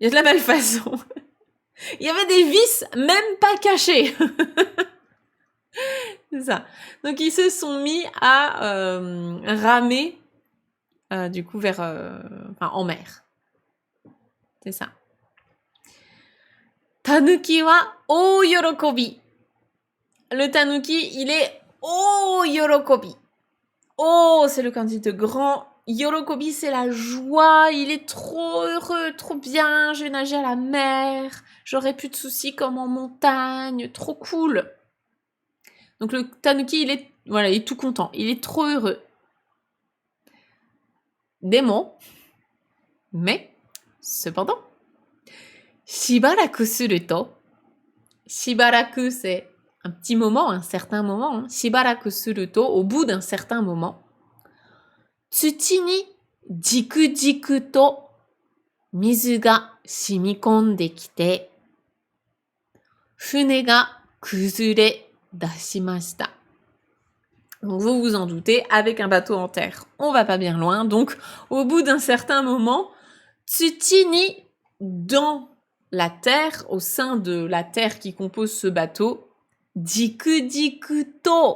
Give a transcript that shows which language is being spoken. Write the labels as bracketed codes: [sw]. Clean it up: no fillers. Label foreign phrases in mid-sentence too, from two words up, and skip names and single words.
[fr] Il y a de la malfaçon. Il y avait des vis même pas cachées. C'est ça. Donc ils se sont mis à ramer du coup vers en mer. C'est ça. [ja] タヌキは大喜び. [fr] Le tanuki, il est o yorokobi. Oh, c'est le kanji de grand. Yorokobi, c'est la joie. Il est trop heureux, trop bien. Je vais nager à la mer. J'aurai plus de soucis comme en montagne. Trop cool. Donc le tanuki, il est tout content. Il est trop heureux. Demo. Mais, cependant, [ja] しばらくすると. [fr] Shibaraku, c'est un petit moment, un certain moment. Hein. [ja] しばらくすると, [fr] au bout d'un certain moment. [ja] 土にじくじくと水が染み込んできて、舟が崩れ出しました. [fr] Donc vous vous en doutez, avec un bateau en terre, on va pas bien loin. Donc au bout d'un certain moment, [ja] 土に, [fr] dans la terre, au sein de la terre qui compose ce bateau, [ja] じくじくと.